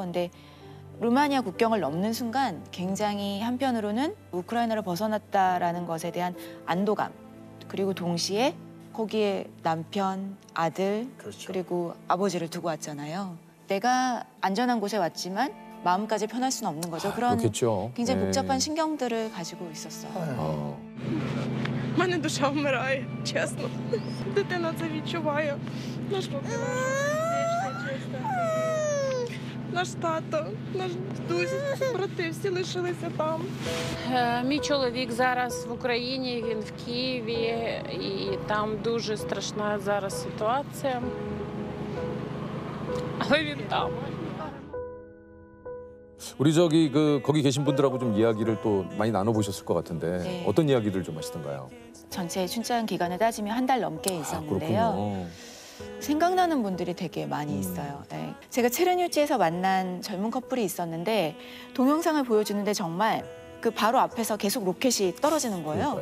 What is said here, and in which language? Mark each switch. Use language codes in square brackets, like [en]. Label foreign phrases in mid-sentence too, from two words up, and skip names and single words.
[ko] 근데 루마니아 국경을 넘는 순간 굉장히 한편으로는 우크라이나를 벗어났다라는 것에 대한 안도감 그리고 동시에 거기에 남편, 아들 그렇죠. 그리고 아버지를 두고 왔잖아요. 내가 안전한 곳에 왔지만 마음까지 편할 수는 없는 거죠. 그런 그렇겠죠. 굉장히 네. 복잡한 신경들을 가지고 있었어요. [uk] У мене душа вмирає, чесно. Дитина це відчуває. Наш папа, наш тато, наш дідусь, брати всі лишилися там. Мій чоловік зараз в Україні, він в Києві, і там дуже страшна зараз ситуація. Але він там. [ko] 우리 거기 계신 분들하고 좀 이야기를 또 많이 나눠보셨을 것 같은데 네. 어떤 이야기들 좀 하시던가요? 전체 출장 기간을 따지면 한 달 넘게 있었는데요. 그렇군요. 생각나는 분들이 되게 많이 있어요. 네. 제가 체르니우치에서 만난 젊은 커플이 있었는데 동영상을 보여주는데 정말 그 바로 앞에서 계속 로켓이 떨어지는 거예요.